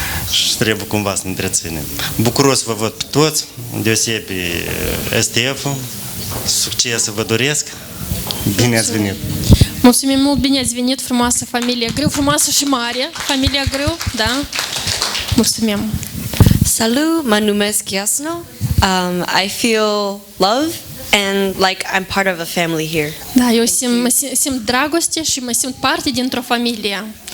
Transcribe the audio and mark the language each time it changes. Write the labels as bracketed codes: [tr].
[ro] Și trebuie cumva să ne întreținem. Bucuros să vă văd pe toți, deosebi STF-ul, succes vă doresc, bine ați venit! Mulțumim mult, bine ați venit, frumoasă familie Grâu, frumoasă și mare, familia Grâu, da? Mulțumim. Salut, mă numesc Yasno. [en] I feel love and like I'm part of a family here. [ro] Da, eu simt dragoste și mă simt parte dintr-o familie.